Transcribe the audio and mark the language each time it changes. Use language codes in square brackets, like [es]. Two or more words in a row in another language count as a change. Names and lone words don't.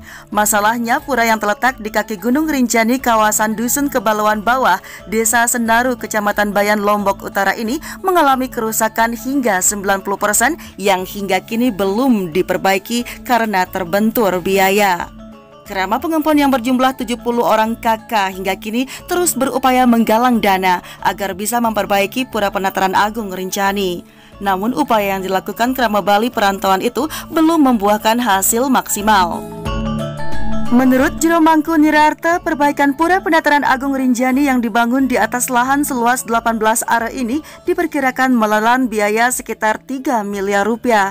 [id] Masalahnya, pura yang terletak di kaki Gunung Rinjani, kawasan Dusun Kebalauan Bawah, Desa Senaru, Kecamatan Bayan, Lombok Utara ini mengalami kerusakan hingga 90% yang hingga kini belum diperbaiki karena terbentur biaya. Kerama pengempon yang berjumlah 70 orang kakak hingga kini terus berupaya menggalang dana agar bisa memperbaiki Pura Penataran Agung Rinjani. Namun upaya yang dilakukan Kerama Bali perantauan itu belum membuahkan hasil maksimal. Menurut Jero Mangkunirarta, perbaikan Pura Penataran Agung Rinjani yang dibangun di atas lahan seluas 18 are ini diperkirakan menelan biaya sekitar 3 miliar rupiah.